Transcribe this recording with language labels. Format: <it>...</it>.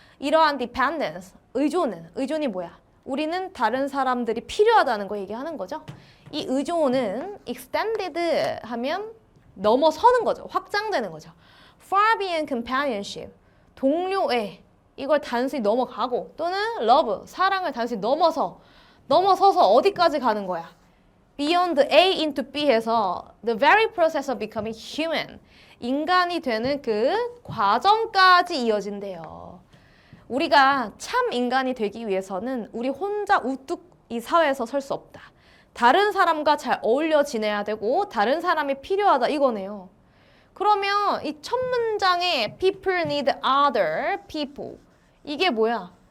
<ko>이러한 dependence, 의존이 뭐야? 우리는 다른 사람들이 필요하다는 거 얘기하는 거죠. 이 의존은 extended 하면 넘어서는 거죠. 확장되는 거죠.</ko> <en>far beyond companionship,</en> <ko>동료애, 이걸 단순히 넘어가고 또는 love, 사랑을 단순히 넘어서서 어디까지 가는 거야?</ko> <en>beyond A into B 해서 the very process of becoming human,</en> <ko>인간이 되는 그 과정까지 이어진대요. 우리가 참 인간이 되기 위해서는 우리 혼자 우뚝 이 사회에서 설 수 없다. 다른 사람과 잘 어울려 지내야 되고 다른 사람이 필요하다 이거네요. 그러면 이 첫 문장에</ko> <en>people need other people,</en> <ko>이게 뭐야?</ko>